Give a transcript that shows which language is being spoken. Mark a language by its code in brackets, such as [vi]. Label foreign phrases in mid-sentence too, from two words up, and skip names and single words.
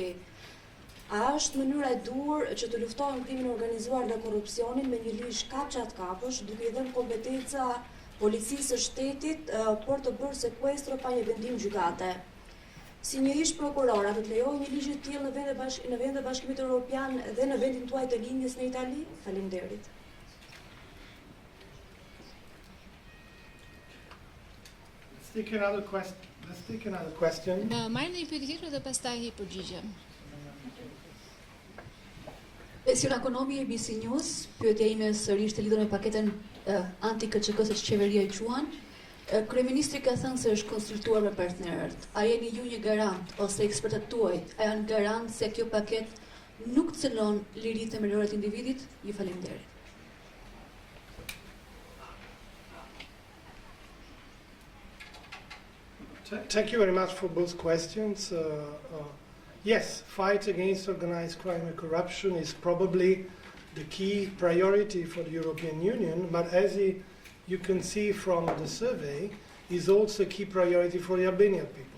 [sq] A është mënyra e duhur që të luftohen krimin organizuar dhe korrupsionin me një ligj kapçat-kapësh, duke I dhënë kompetenca policisë së shtetit për të bërë sekuestro pa një vendim gjykate? Si një ish prokuror, a do të lejojë një ligj të tillë në vende Bashkimit Evropian dhe në vendin tuaj të linjës në Itali? Faleminderit. [en] Let's take another question. [sq] Marrim një pyetje tjetër dhe pastaj I përgjigjem. Pensiona ekonomi ABC News, pyetja ime sërish të lidhur me paketën anti-KÇK-s që qeveria I quan. Kryeministri ka thënë se është konsultuar me partnerët. A jeni ju një garant ose ekspertët tuaj a janë garant se kjo paket nuk cënon liritë themelore të individit? Ju faleminderit. [en] Thank you very much for both questions. Yes, fight against organized crime and corruption is probably the key priority for the European Union, but as you can see from the survey, is also a key priority for the Albanian people.